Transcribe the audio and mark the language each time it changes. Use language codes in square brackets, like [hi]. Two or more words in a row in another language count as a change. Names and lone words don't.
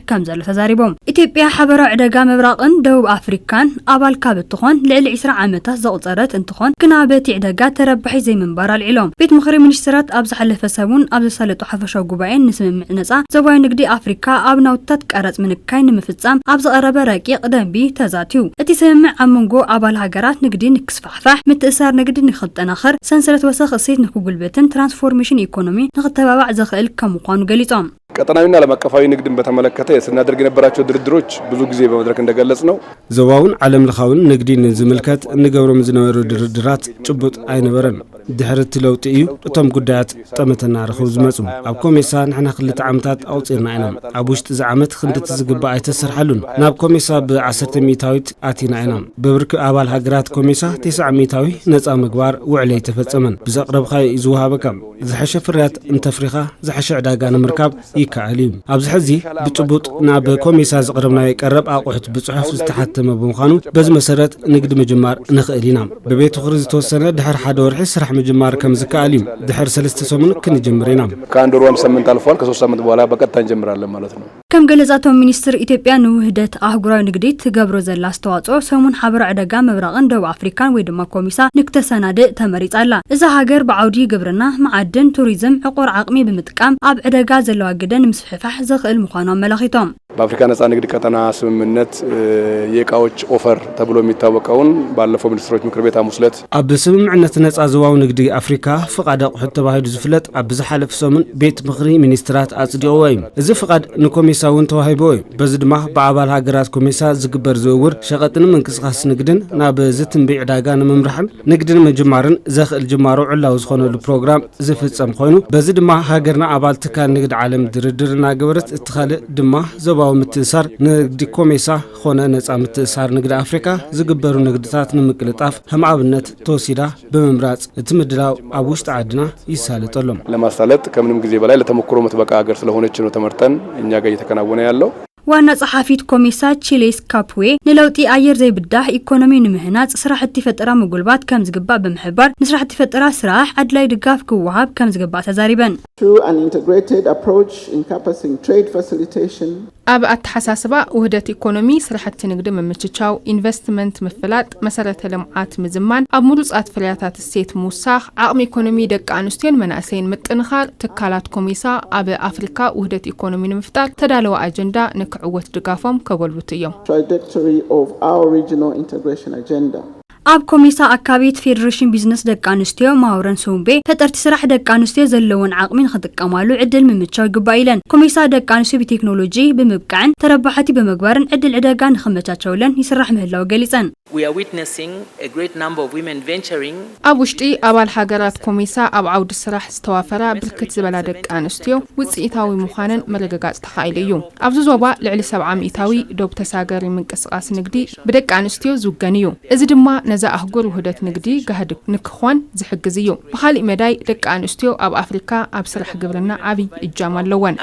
[ti] ከም ዘሎ ተዛሪቦም ኢትዮጵያ ሓበራዊ ዕደጋ መብራቕን ደቡብ አፍሪካን ኣባል ካብ እትኾን ልዕሊ 20 ዓመታት ዘቑፀረት እንትኾን ግና በቲ ዕደጋ ተረባሒ ዘይምንባር ኣልዒሎም ቤት ምኽሪ ሚኒስትራት ኣብ ዝሓለፈ ሰሙን ኣብ ዝሰለጡ ሓፈሻዊ ጉባኤ ንስምምዕ ነጻ ዘባዊ ንግዲ ኣፍሪካ ኣብ ናውትታት ቀረጽ ምንካይ ንምፍጻም ኣብ ዝቐረበ ረቂቕ ደንቢ ተዛትዩ እቲ ስምምዕ ኣብ መንጎ ኣባል ሃገራት ንግዲ ንክስፋሕፋሕ ምትእስሳር ንግዲ ንኽጠናኸር ሰንሰለት ወሰኽ እሴት ንክጉልበትን ትራንስፎርሜሽን ኢኮኖሚ ንኽተባባዕ ዘኽእል ከም ምዃኑ ገሊጾም [am] ቀጠናዊና ዓለም አቀፋዊ ንግድን በተመለከተ ስናደርግ የነበራቸው ድርድሮች ብዙ ጊዜ በመድረክ እንደገለጽ ነው [ti] ዘባውን ዓለም ለኻውን ንግዲን ዝምልከት ንገብሮም ዝነበሩ ድርድራት ጭቡጥ አይነበረን ድሕረት ለውጥ እዩ እቶም ጉዳያት ጠመተና ረኽቡ ዝመጹ ኣብ ኮሜሳ ንሕና ክልተ ዓመታት ኣውፂርና ኢና ኣብ ውሽጢ ዝዓመት ክንድት ዝግባእ ኣይተሰርሓሉን ናብ ኮሜሳ ብ10 ሚታዊት ኣቲና ኢና በብርክ ኣባል ሃገራት ኮሜሳ 9 ሚታዊ ነፃ ምግባር ውዕለይ ተፈጸመን ብዘቕረብኻይ ዝውሃበካ ዝሐሸ ፍርያት እንተፍሪኻ ዝሐሸ ዕዳጋ ንምርካብ ይካኣል እዩ ኣብዚ ሕዚ ብጭቡጥ ናብ ኮሜሳ ዝቐረብናዮ ቀረብ ኣቑሑት ብጽሑፍ ዝተሓተመ ብምዃኑ በዚ መሰረት ንግዲ ምጅማር ንኽእል ኢና በቤት ምኽሪ ዝተወሰነ ድሕሪ ሓደ ወርሒ ስራሕ ምጅማር ከም ዝካኣል እዩ ድሕሪ 3 ሰሙን ክንጀምር ኢና [am] ከአንድ ወር ሳምንት አልፏል ከ3 ሳምንት በኋላ በቀጥታ እንጀምራለን ማለት ነው [ti] ከም ገለጻቶም ሚኒስትር ኢትዮጵያ ንውህደት አህጉራዊ ንግዲ ትገብሮ ዘላ አስተዋጽኦ ሰሙን ሓበራዊ ዕደጋ መብራቕን ደቡብ አፍሪካን ወይ ድማ ኮሜሳ ንክተሰናድእ ተመሪጻላ እዛ ሃገር ብዓውዲ ግብርና ማዕድን ቱሪዝም ዕቁር ዓቕሚ ብምጥቃም ኣብ ዕደጋ ዘለዋ ግደን ምስፍሕፋሕ ዘኽእል ምዃኑ አመላኺቶም [am] በአፍሪካ ነጻ ንግድ ቀጠና ስምምነት የዕቃዎች ኦፈር ተብሎ የሚታወቀውን ባለፈው ሚኒስትሮች ምክር ቤት አሙስለት [ti] ኣብ ስምምዕነት ነጻ ዘባዊ ንግዲ አፍሪካ ፍቃድ ኣቑሑት ተባሂሉ ዝፍለጥ ኣብ ዝሓለፈ ሰሙን ቤት ምኽሪ ሚኒስትራት ኣጽዲቕዎ እዩ እዚ ፍቃድ ንኮሜሳ እውን ተዋሂቡ እዩ በዚ ድማ በኣባል ሃገራት ኮሜሳ ዝግበር ዝውውር ሸቐጥን ምንቅስቓስ ንግድን ናብ ዝትንቢዕ ዕዳጋ ንምምራሕን ንግድን ምጅማርን ዘኽእል ጅማሮ ዕላው ዝኾነሉ ፕሮግራም ዝፍጸም ኮይኑ በዚ ድማ ሃገርና ኣባል ትካል ንግዲ ዓለም ድርድር እናገበረት እትኻልእ ድማ ዘባዊ ምትእስሳር ንግዲ ኮሜሳ ኾነ ነጻ ምትእስሳር ንግዲ አፍሪካ ዝግበሩ ንግድታት ንምቅልጣፍ ከም ኣብነት ተወሲዳ በመምራጽ እቲ ምድላው ኣብ ውሽጢ ዓድና ይሳለጠሎም [am] ለማሳለጥ ከምንም ጊዜ በላይ ለተሞክሮ መትበቃ ሀገር ስለሆነች ነው ተመርጠን እኛ ጋር እየተከናወነ ያለው [ti] ዋና ጸሐፊት ኮሜሳ ቺሌስ ካፕዌ ንለውጢ አየር ዘይብዳህ ኢኮኖሚ ንምህናጽ ስራሕቲ ፈጠራ መጉልባት ከም ዝግባእ ብምሕባር ንስራሕቲ ፈጠራ ስራሕ አድላይ ድጋፍ ክወሃብ ከም ዝግባእ ተዛሪበን [en] through an integrated approach encompassing trade facilitation [ti] ኣብ ኣተሓሳስባ ውህደት ኢኮኖሚ ስራሕቲ ንግዲ ምምችቻው ኢንቨስትመንት ምፍላጥ መሰረተ ልምዓት ምዝማን ኣብ ሙሉጻት ፍርያታት እሴት ምውሳኽ ዓቕሚ ኢኮኖሚ ደቂ ኣንስትዮን መናእሰይን ምጥንኻር ትካላት ኮሜሳ ኣብ ኣፍሪካ ውህደት ኢኮኖሚ ንምፍጣር ተዳለወ ኣጀንዳ ንክዕወት ድጋፎም ከጎልብቱ እዮም [en] trajectory of our regional integration agenda [ti] ኣብ ኮሜሳ ኣካቢት ፌደሬሽን ቢዝነስ ደቂ ኣንስትዮ ማውረን ሱምቤ ፈጠርቲ ስራሕ ደቂ ኣንስትዮ ዘለውን ዓቕሚ ንኽጥቀማሉ ዕድል ምምቻው ይግባእ ኢለን ኮሜሳ ደቂ ኣንስትዮ ብቴክኖሎጂ ብምብቃዕን ተረባሕቲ ብምግባርን ዕድል ዕደጋ ንኽመቻቸውለን ይስራሕ ምህላው ገሊጸን [en] We are witnessing a great number of women venturing [ti] ኣብ ውሽጢ ኣባል ሃገራት ኮሜሳ ኣብ ዓውዲ ስራሕ ዝተዋፈራ ብርክት ዝበላ ደቂ ኣንስትዮ ውጽኢታዊ ምዃነን መረጋጋጽ ተኻኢሉ እዩ ኣብዚ ዞባ ልዕሊ 70 ሚእታዊ ዶብ ተሳገሪ ምንቅስቓስ ንግዲ ብደቂ ኣንስትዮ ዝውገን እዩ እዚ ድማ ነዛ ኣህጉር ውህደት ንግዲ ጋህድ ንክኾን ዝሕግዝ እዩ ብኻሊእ መዳይ ደቂ ኣንስትዮ ኣብ ኣፍሪካ ኣብ ስራሕ ግብርና ዓብይ እጃም ኣለወን